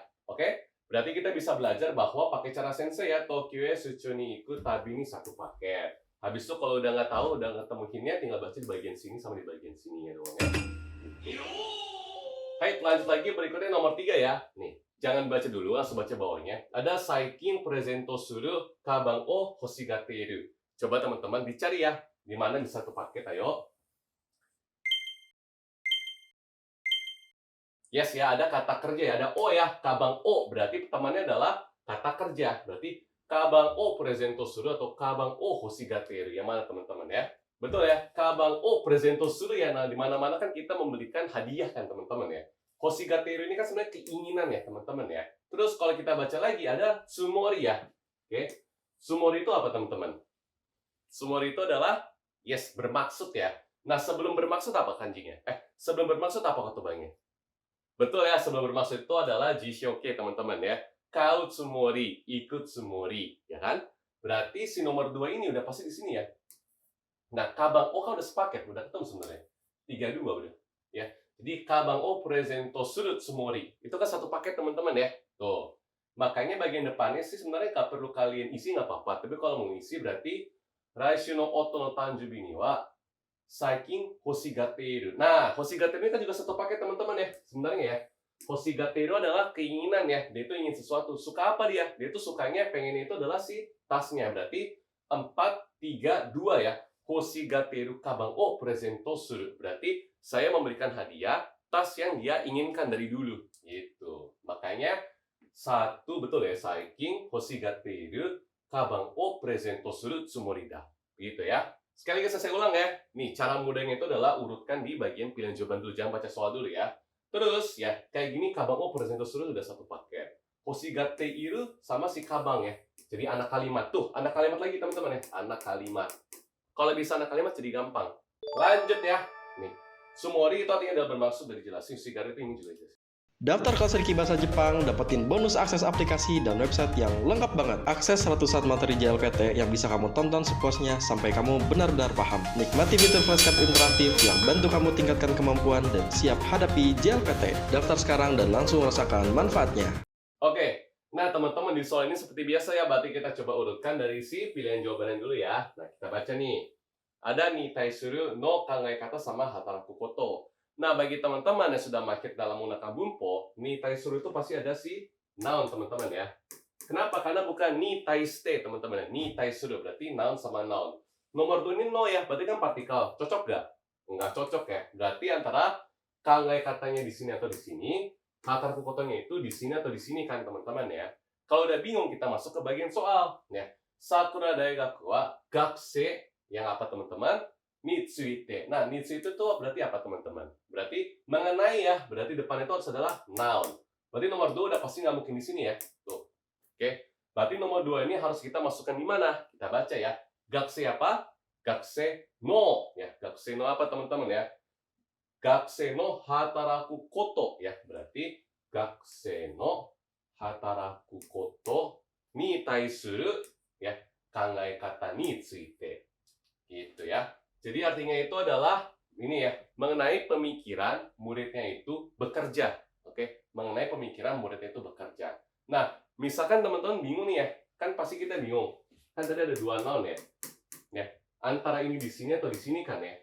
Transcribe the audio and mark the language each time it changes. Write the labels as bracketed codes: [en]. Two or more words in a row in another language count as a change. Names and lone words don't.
[id] Oke? Berarti kita bisa belajar bahwa pakai cara sensei ya, [ja] 東京へ出張に行くたびに [id] satu paket. Habis itu kalau udah nggak tahu, udah nggak ketemu hinnya, tinggal baca di bagian sini sama di bagian sini ya doang ya. Gitu. Baik, lanjut lagi berikutnya nomor 3 ya. Nih. Jangan baca dulu, langsung baca bawahnya. [ja] Ada 最近プレゼントする鞄を欲しがっている. [id] Coba teman-teman dicari ya, di mana di satu paket, ayo. Yes ya, ada kata kerja ya, ada o ya, [ja] 鞄を. [id] Berarti temannya adalah kata kerja. Berarti [ja] 鞄をプレゼントする [id] atau [ja] 鞄を欲しがっている. [id] Yang mana teman-teman ya? Betul ya, [ja] 鞄をプレゼントする ya. [id] Nah, di mana-mana kan kita memberikan hadiah kan teman-teman ya. Hoshigateiru ini kan sebenarnya keinginan ya teman-teman ya. Terus kalau kita baca lagi ada tsumori ya. Oke. Tsumori itu apa teman-teman? Tsumori itu adalah yes, bermaksud ya. Nah, sebelum bermaksud apa kanjinya? Sebelum bermaksud apa ketubangnya? Betul ya, sebelum bermaksud itu adalah jishoke teman-teman ya. [ja] 買うつもり, 行くつもり, [id] ya kan? Berarti si nomor 2 ini udah pasti di sini ya. Nah, [ja] 鞄を [id] kan udah sepaket, udah ketemu sebenarnya. 32 udah, ya. [ja] Jadi 鞄をプレゼントするつもり. [id] Itu kan satu paket teman-teman ya. Tuh. Makanya bagian depannya sih sebenarnya nggak perlu kalian isi nggak apa-apa. Tapi kalau mau isi berarti [ja] 来週の弟の誕生日には最近欲しがっている. [id] Nah, hoshigateiru ini kan juga satu paket teman-teman ya. Sebenarnya ya. Hoshigateiru adalah keinginan ya. Dia itu ingin sesuatu. Suka apa dia? Dia itu sukanya pengen itu adalah si tasnya. Berarti 4, 3, 2 ya. [ja] 欲しがっている鞄をプレゼントする. [id] Berarti saya memberikan hadiah tas yang dia inginkan dari dulu gitu. Makanya satu betul ya, [ja] 最近欲しがっている鞄をプレゼントするつもりだ. [id] Gitu ya. Sekali lagi saya ulang ya. Nih, cara mudahnya itu adalah urutkan di bagian pilihan jawaban dulu, jangan baca soal dulu ya. Terus ya, kayak gini [ja] 鞄をプレゼントする [id] udah satu paket. Hoshigateiru sama si kabang ya. Jadi anak kalimat tuh, anak kalimat lagi teman-teman ya, anak kalimat. Kalau bisa anak kalimat jadi gampang. Lanjut ya. Nih, tsumori itu artinya adalah bermaksud dari jelasin. Hoshigaru itu ini juga jelas. Daftar kelas Riki Bahasa Jepang, dapetin bonus akses aplikasi dan website yang lengkap banget. Akses ratusan materi JLPT yang bisa kamu tonton sepuasnya sampai kamu benar-benar paham. Nikmati fitur flashcard interaktif yang bantu kamu tingkatkan kemampuan dan siap hadapi JLPT. Daftar sekarang dan langsung rasakan manfaatnya. Oke, nah teman-teman di soal ini seperti biasa ya, berarti kita coba urutkan dari si pilihan jawabannya dulu ya. Nah, kita baca nih. Ada [ja] に対するの考え方 sama 働くこと. [id] Nah, bagi teman-teman yang sudah mahir dalam menggunakan bunpo, [ja] に対する [id] itu pasti ada si noun, teman-teman ya. Kenapa? Karena bukan [ja] にたいして, [id] teman-teman. [ja] に対する [id] berarti noun sama noun. Nomor 2 ini no ya, berarti kan partikel. Cocok gak? Nggak cocok ya. Berarti antara [ja] 考え方nya [id] di sini atau di sini, [ja] 働くことnya [id] itu di sini atau di sini kan, teman-teman ya. Kalau udah bingung, kita masuk ke bagian soal. Ya. [ja] さくら大学は学生 [id] yang apa, teman-teman? Nitsuite. Nah, nitsuite itu berarti apa, teman-teman? Berarti mengenai ya. Berarti depan itu harus adalah noun. Berarti nomor 2 udah pasti nggak mungkin di sini ya. Tuh. Oke. Berarti nomor 2 ini harus kita masukkan di mana? Kita baca ya. Gakusei apa? [ja] 学生の. [id] Ya, [ja] 学生の [id] apa, teman-teman ya? [ja] 学生の働くこと ya. Berarti 学生の働くことに対する ya 考え方について. [id] Gitu ya. Jadi artinya itu adalah ini ya, mengenai pemikiran muridnya itu bekerja. Oke, mengenai pemikiran muridnya itu bekerja. Nah, misalkan teman-teman bingung nih ya, kan pasti kita bingung. Kan tadi ada dua noun ya. Ya, antara ini di sini atau di sini kan ya.